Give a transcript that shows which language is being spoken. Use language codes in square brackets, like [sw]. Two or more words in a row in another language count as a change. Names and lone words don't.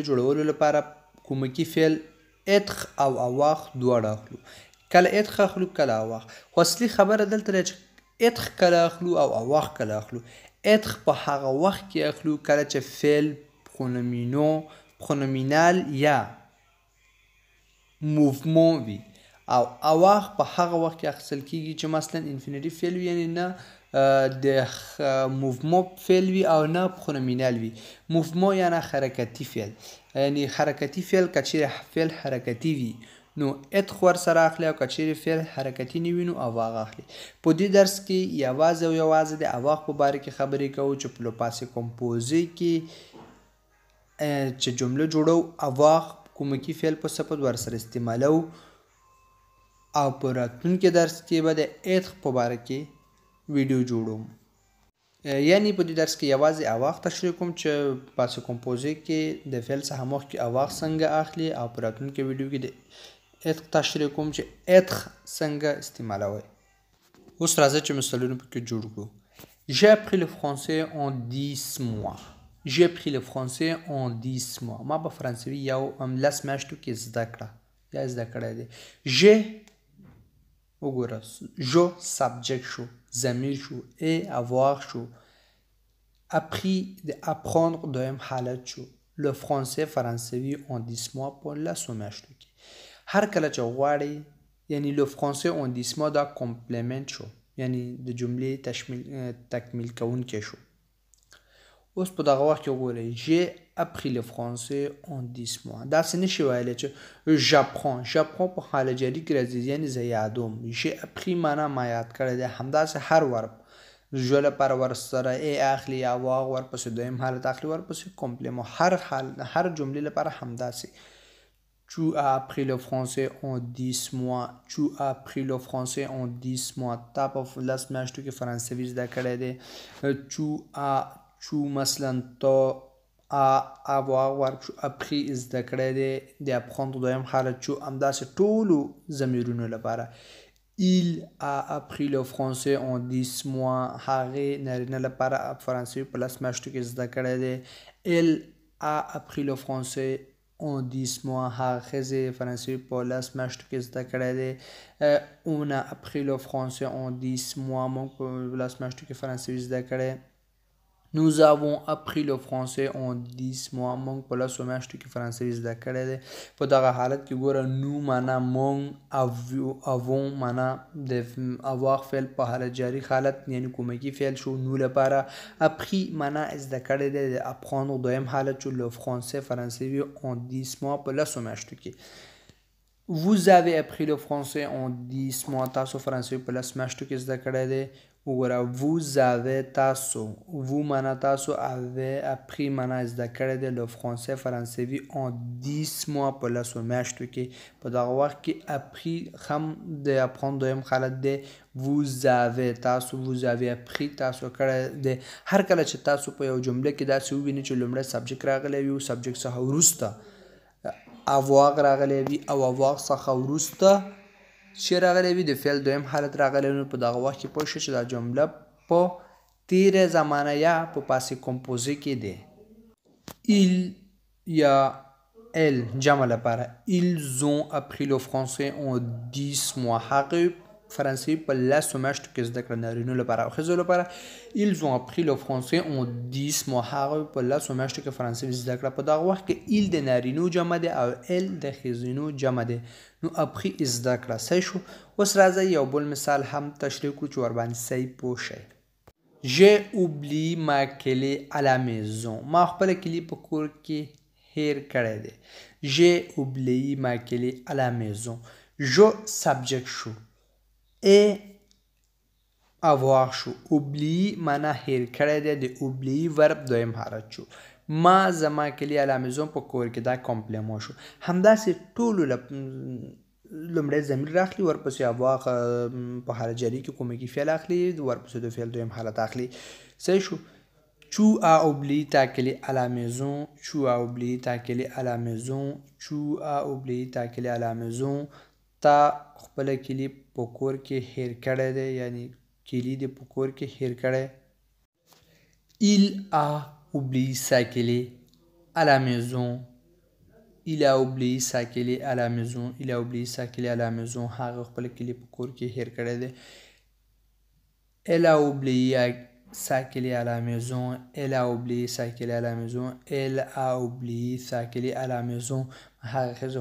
[ps] جوړولو لپاره کومکي فعل اتر او avoir دواړه اخلو کله اتر اخلو کله avoir خو اصلي خبره دلته ده چې اتر کله اخلو او avoir کله اخلو اتر په هغه وخت کې اخلو کله چې فعل پرونومینال یا موومون وي او avoir په هغه وخت کې اخیستل کیږي چې مثلا انفینیټي فعل وي یعنی نه د موومون فعل وي او نه پرونومینال وي موومون یعنی حرکتي فعل یعنی حرکتي فعل که چیرې فعل حرکتي وي نو اتر ورسره اخلي او که چیرې فعل حرکتي نه وي نو avoir اخلي په دې درس کې یوازې او یوازې د avoir په باره کې خبرې کوو چې په [fr] le passé composé [ps] کې چې جمله جوړو avoir کومکي فعل په صفت ورسره استعمالو او په راتلونکي درس کې به د اتر په باره کې ویډیو جوړوم یعنی په دې درس کې یوازې avoir تشریح کوم چې [fr] passé composé [ps] کې د فعل څخه مخکې avoir څنګه اخلي او په راتلونکي ویډیو کې د اتر تشریح کوم چې اتر څنګه استعمالوي اوس راځه چې مثالونه پکې جوړ کړو [fr] J'ai appris le français en 10 mois. J'ai appris le français en 10 mois. [ps] ما په فرانسوي یو لس میاشتو کې زده کړه یا زده کړی دی J'ai وګوره جو سبجیکټ شو ضمیر شو ای avoir شو appris د apprendre دویم حالت شو [fr] le français [ps] فرانسوي [fr] en 10 mois [ps] په لسو میاشتو کې هر کله چې غواړئ یعنی [fr] le français en 10 mois [ps] دا کمپلیمنت شو یعنی د جملې تکمیل کوونکی شو اوس په دغه وخت کې وګورئ [fr] j'ai appris le français en 10 mois [ps] داسې نشي ویلی چې j'apprends په حال جاري کې راځي یعنې زه یادوم [fr] j'ai appris [ps] معنا ما یاد کړی دی همداسې هر ورب ژو لپاره ورسره ای اخلي avoir ورپسې دویم حالت اخلي ورپسې کمپلیمون هر جملې لپاره همداسې [fr] Tu as appris le français en 10 mois. Tu as appris le français en 10 mois. [ps] تا په لس میاشتو کې فرانسوي زده کړی دی tu مثلا [fr] tu avoir appris [ps] زده کړی دی د apprendre دویم حالت چو همداسې ټولو ضمیرونو لپاره [fr] Il a appris le français en 10 mois. [ps] هغې نارینه لپاره فرانسوي په لس میاشتو کې زده کړی دی [fr] Elle a appris le français en 10 mois. [ps] هغه ښځې فرانسوي په لس میاشتو کې زده کړی دی [fr] On a appris le français en 10 mois. [ps] موږ په لس میاشتو کې فرانسوي زده کړی [fr] Nous avons appris le français en 10 mois. [ps] موږ په لسو میاشتو کې فرانسوي زده کړی دی په دغه حالت کې ګوره نو معنا موږ avons معنا د avoir فعل په حالت جاري حالت یعنی کومکي فعل شو نو لپاره appris معنا زده کړی دی د apprendre دویم حالت شو [fr] le français [ps] فرانسوي [fr] en 10 mois [ps] په لسو میاشتو کې [fr] Vous avez appris le français en 10 mois. [ps] تاسو فرانسوي په لس میاشتو کې زده کړی دی وګوره [fr] vous avez [ps] تاسو vous معنا تاسو [fr] avez appris [ps] معنا زده کړی دی [fr] le français [ps] فرانسوي [fr] en 10 mois [ps] په 10 میاشتو کې په دغه وخت کې appris هم د apprendre دویم حالت دی [fr] vous avez [ps] تاسو [fr] vous avez appris [ps] تاسو کړی دی هر کله چې تاسو په یو جمله کې داسې ووینئ چې لومړی سبجیکټ راغلی وي او سبجیکټ څخه وروسته avoir راغلی وي او avoir څخه وروسته چې راغلی وي د فعل دویم حالت راغلی نو په دغه وخت کې پوه شئ چې دا جمله په تیره زمانه یا په [fr] passé composé [ps] کې دی il یا elle جمع لپاره [fr] ils ont appris le français en 10 mois [ps] هغوی فرانسوي په 10 میاشتو کې زده کړه نارینو لپاره او ښځو لپاره [fr] ils ont appris le français en 10 mois [ps] هغوی په 10 میاشتو کې فرانسوي زده کړه په دغه وخت کې il د نارینو جمع دی او elle د ښځینو جمع دی نو appris زده کړه صحیح شو اوس راځئ یو بل مثال هم تشریح کړو چې ورباندې صحیح پوه شئ [fr] j'ai oublié ma clé à la maison [ps] ما خپله کلي په کور کې هیر کړی دی [fr] j'ai oublié ma clé à la maison [ps] je subject شو et avoir شو oublié معنا هیر کړی دی د oublié ورب دویم حالت شو ما زما کلي [fr] à la maison [ps] په کور کې دا کمپلیمو شو همداسې ټولو لومړی ضمیر راخلي ورپسې avoir په حالت جاري کې کومکی فعل اخلي ورپسې د فعل دویم حالت اخلي صحیح شو [fr] tu as oublié ta clé à la maison tu as oublié ta clé à la maison tu as oublié ta clé à la maison [ps] تا خپله کلي په کور کې هیر کړی دی یعنی کلي دې په کور کې هیر [fr] کړی il a oublié sa clé à la maison il a oublié sa clé à la maison il a oublié sa clé à la maison [ps] هغه خپله کلي په کور کې هیر کړی دی [fr] elle a oublié sa clé à la maison elle a oublié sa clé à la maison elle a oublié sa clé à la maison [ps] هغه ښځه